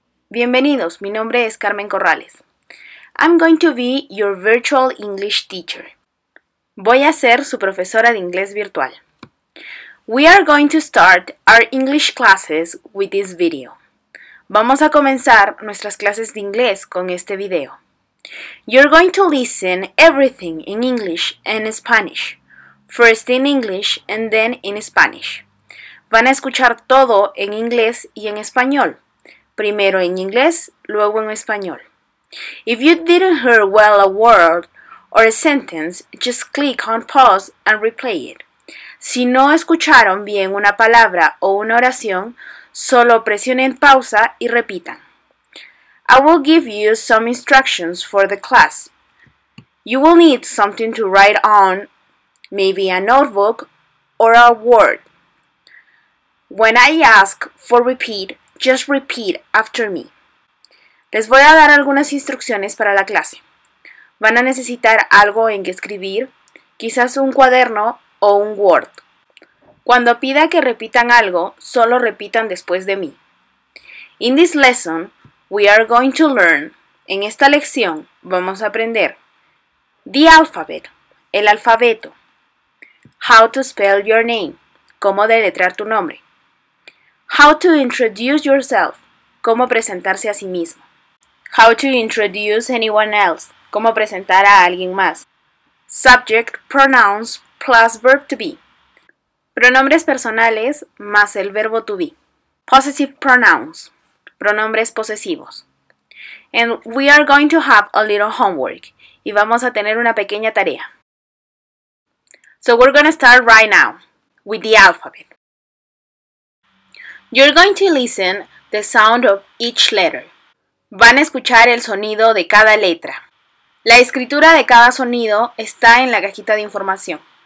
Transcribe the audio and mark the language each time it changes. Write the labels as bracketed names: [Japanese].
[Spanish] Bienvenidos, mi nombre es Carmen Corrales. [English] I'm going to be your virtual English teacher. [Spanish] Voy a ser su profesora de inglés virtual. [English] We are going to start our English classes with this video. [Spanish] Vamos a comenzar nuestras clases de inglés con este video. [English] You're going to listen everything in English and Spanish. First in English and then in Spanish. [Spanish] Van a escuchar todo en inglés y en español. Primero en inglés, luego en español. [English] If you didn't hear well a word or a sentence, just click on pause and replay it. [Spanish] Si no escucharon bien una palabra o una oración, solo presionen pausa y repitan. [English] I will give you some instructions for the class. You will need something to write on, maybe a notebook or a word. When I ask for repeat, just repeat after me. [Spanish] Les voy a dar algunas instrucciones para la clase. Van a necesitar algo en que escribir, quizás un cuaderno o un Word. Cuando pida que repitan algo, solo repitan después de mí. [English] In this lesson, we are going to learn. [Spanish] En esta lección vamos a aprender [English] the alphabet, [Spanish] el alfabeto. [English] How to spell your name, [Spanish] cómo deletrear tu nombre. [English] How to introduce yourself, [Spanish] cómo presentarse a sí mismo. [English] How to introduce anyone else, [Spanish] cómo presentar a alguien más. [English] Subject, pronouns, plus verb to be. [Spanish] Pronombres personales más el verbo to be. [English] Possessive pronouns, [Spanish] pronombres posesivos. [English] And we are going to have a little homework. [Spanish] Y vamos a tener una pequeña tarea. [English] So we're going to start right now with the alphabet. You're going to listen the sound of each letter. [Spanish] Van a escuchar el sonido de cada letra. La escritura de cada sonido está en la cajita de información.